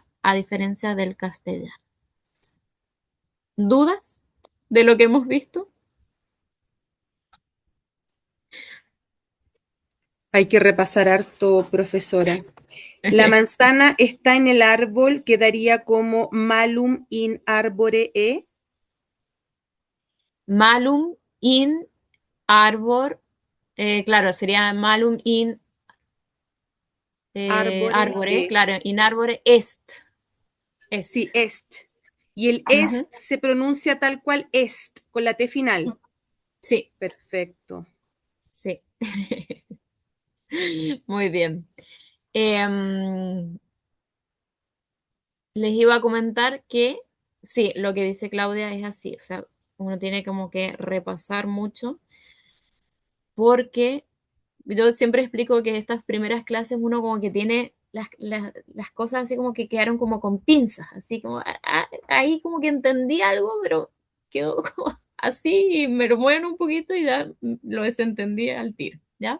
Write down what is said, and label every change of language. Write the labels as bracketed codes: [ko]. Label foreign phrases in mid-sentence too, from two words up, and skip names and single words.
[es] A diferencia del castellano. ¿Dudas de lo que hemos visto? Hay que repasar harto, profesora. La manzana está en el árbol, quedaría como [la] malum in arbore e. Malum in arbor, [es] claro, sería [la] malum in arbore, E. claro, in arbore est. Est. [es] Sí, est. Y el Ujú. est se pronuncia tal cual est, con la T final. Sí, Perfecto. sí. Muy bien. Les iba a comentar que sí, lo que dice Claudia es así, o sea, uno tiene como que repasar mucho porque yo siempre explico que estas primeras clases uno como que tiene las cosas así como que quedaron como con pinzas, así como ahí como que entendí algo, pero quedó como así y me lo mueven un poquito y ya lo desentendí al tiro, ¿ya?